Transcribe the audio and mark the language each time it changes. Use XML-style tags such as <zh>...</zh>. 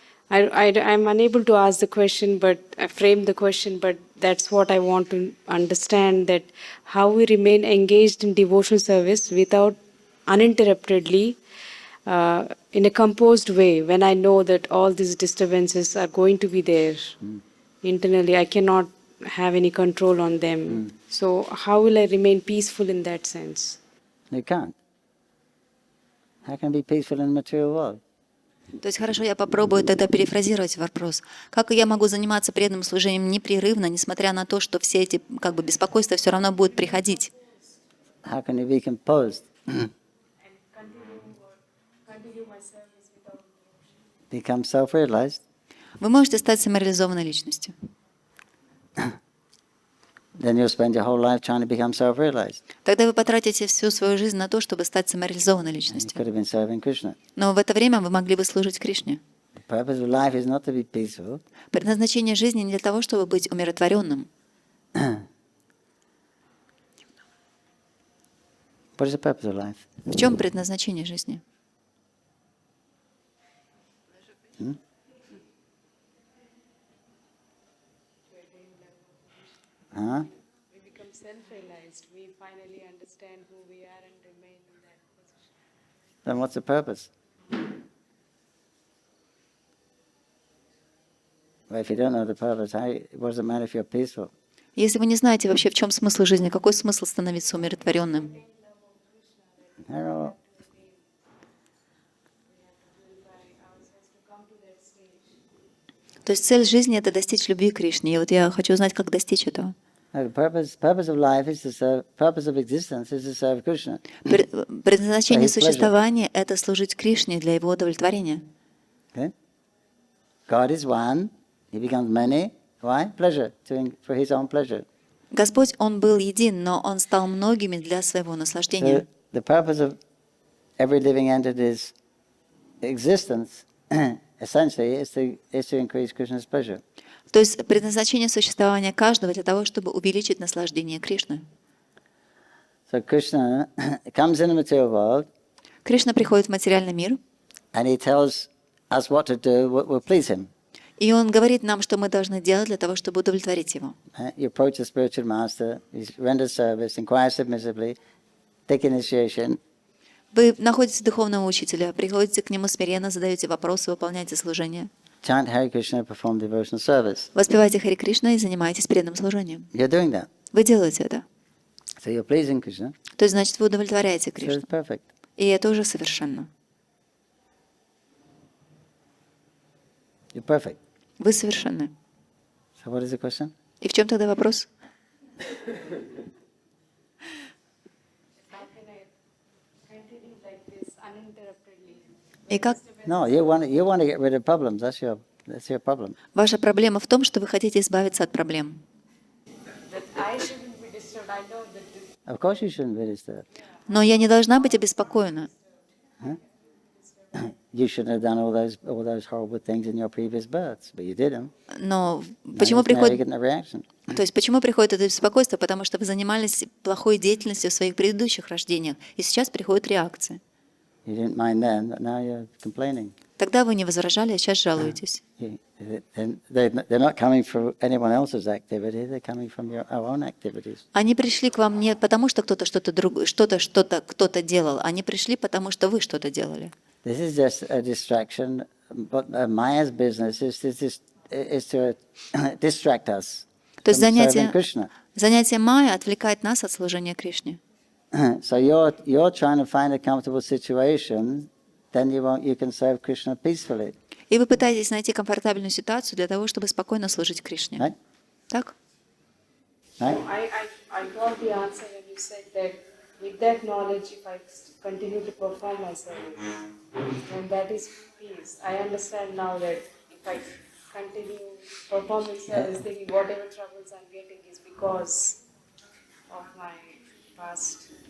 <en>I'm unable to ask the question, but I frame the question, but that's what I want to understand, that how we remain engaged in devotional service without uninterruptedly in a composed way when I know that all these disturbances are going to be there internally. I cannot have any control on them. So how will I remain peaceful in that sense? You can't. How can I be peaceful in the material world?</en> <ru>То есть хорошо, я попробую тогда перефразировать вопрос. Как я могу заниматься преданным служением непрерывно, несмотря на то, что все эти беспокойства все равно будут приходить?</ru> <en>How can you be composed? Become self-realized.</en> <ru>Вы можете стать самореализованной личностью.</ru> <en>Then you'll spend your whole life trying to become self-realized.</en> <ru>Тогда вы потратите всю свою жизнь на то, чтобы стать самореализованной</ru> <en>You</en> <ru>личностью.</ru> <en>could have been serving Krishna.</en> <ru>Но в это время вы могли бы служить Кришне.</ru> <en>Purpose of life is not to be peaceful.</en> <ru>Предназначение жизни не для того, чтобы быть умиротворенным.</ru> <en>What is the purpose of life?</en> <ru>В чем предназначение жизни?</ru> <en>Huh? We become self-realized. We finally understand who we are and remain in that position. Then what's the purpose? Well, if you don't know the purpose, what does it matter if you're peaceful?</en> <ru>Если вы не знаете вообще, в чем смысл жизни, какой смысл становиться умиротворенным?</ru> <en>Hello.</en> <ru>То есть цель жизни — это достичь любви к Кришне. И вот я хочу узнать, как достичь этого.</ru> <en>Purpose of life is to serve. Purpose of existence is to serve Krishna.</en> <ru>Предназначение существования — это служить Кришне для его удовлетворения.</ru> <en>Okay? God is one. He becomes many. Why? Pleasure, for his own pleasure.</en> <ru>Господь, Он был един, но Он стал многими для своего наслаждения.</ru> <en>So the purpose of every living entity's existence, essentially, is to increase Krishna's pleasure.</en> <ru>То есть предназначение существования каждого для того, чтобы увеличить наслаждение Кришны.</ru> <en>So Krishna comes in the material world,</en> <ru>Кришна приходит в материальный мир,</ru> <en>and he tells us what to do, what will please him.</en> <ru>и Он говорит нам, что мы должны делать для того, чтобы удовлетворить Его.</ru> <en>You approach the spiritual master, he renders service, inquire submissively, take initiation.</en> <ru>Вы находите духовного учителя, приходите к нему смиренно, задаете вопросы, выполняете служение.</ru> <en>Chant Hare Krishna, perform devotional service.</en> <ru>Воспевайте Хари Кришна и занимаетесь преданным служением.</ru> <en>You're doing that.</en> <ru>Вы делаете это.</ru> <en>So you're pleasing Krishna.</en> <ru>То есть, значит, вы удовлетворяете</ru> <en>So</en> <ru>Кришну.</ru> <en>it's perfect.</en> <ru>И это уже совершенно.</ru> <en>You're perfect.</en> <ru>Вы совершенны.</ru> <en>So what is the question?</en> <ru>И в чем тогда вопрос?</ru> <en>How can I continue like this uninterruptedly?</en> <ru>И как?</ru> <en>No, you want to get rid of problems. That's your problem.</en> <ru>Ваша проблема в том, что вы хотите избавиться от проблем.</ru> <en>That I shouldn't be disturbed. I know that this Of course you shouldn't be disturbed.</en> <ru>Но я не должна быть обеспокоена.</ru> <en>You shouldn't have done all those horrible things in your previous births, but you did them.</en> <ru>Но</ru> <en>Now</en> <ru>почему</ru> <en>you're</en> <ru>приходит...</ru> <en>getting a reaction.</en> <ru>То есть почему приходит это беспокойство? Потому что вы занимались плохой деятельностью в своих предыдущих рождениях, и сейчас приходит реакция.</ru> <en>You didn't mind then, but now you're complaining.</en> <ru>Тогда вы не возражали, а сейчас жалуетесь.</ru> <en>They're not coming from anyone else's activity, they're coming from our own activities.</en> <ru>Они пришли к вам не потому, что кто-то что-то другое, кто-то делал. Они пришли, потому что вы что-то делали.</ru> <en>This is just a distraction, but Maya's business is to distract us</en> <ru>То есть</ru> <en>from serving</en> <ru>занятие</ru> <en>Krishna.</en> <ru>Майя отвлекает нас от служения Кришне.</ru> <en>So you're trying to find a comfortable situation, then you can serve Krishna peacefully.</en> <ru>И вы пытаетесь найти комфортабельную ситуацию для того, чтобы спокойно служить Кришне.</ru> <en>Right?</en> <ru>Так?</ru> <en>Right? I got the answer when you said that with that knowledge, if I continue to perform my service, then that is peace. I understand now that if I continue performing service, thinking whatever troubles I'm getting is because of my past.</en>